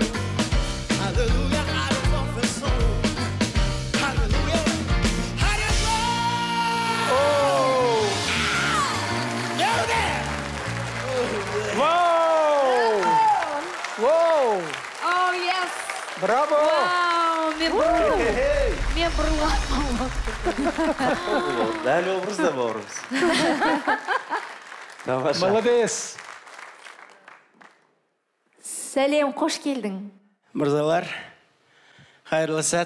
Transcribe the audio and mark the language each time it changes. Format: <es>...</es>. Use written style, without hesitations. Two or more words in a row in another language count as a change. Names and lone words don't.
<en>Hallelujah. I just love the soul. Hallelujah. I just love. Oh. You there. Wow. Wow. Oh, yes. Bravo.</en> <kk>Вау, мен бұрылғанмын. Дәл образда бауырымыз. Тамаша. Молодец. Сәлем, қош келдің. Мырзалар, қайырлы сәт.</kk>